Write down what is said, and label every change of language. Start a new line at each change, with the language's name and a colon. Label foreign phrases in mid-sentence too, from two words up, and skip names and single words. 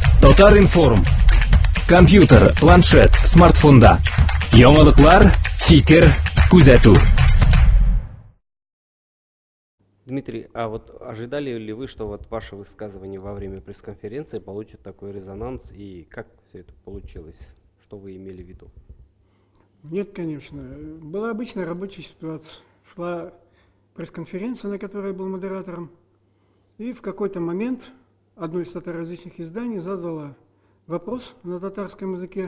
Tatar: Татаринформ. Компьютер, планшет, смартфонда. Яңалыклар, фикер, күзәтү.
Russian: Дмитрий, а вот ожидали ли вы, что вот ваше высказывание во время пресс-конференции получит такой резонанс, и как все это получилось? Что вы имели в виду? Нет, конечно. Была обычная рабочая ситуация. Шла пресс-конференция, на которой я был модератором, и в какой-то момент одно из татароязычных изданий задало вопрос на татарском языке.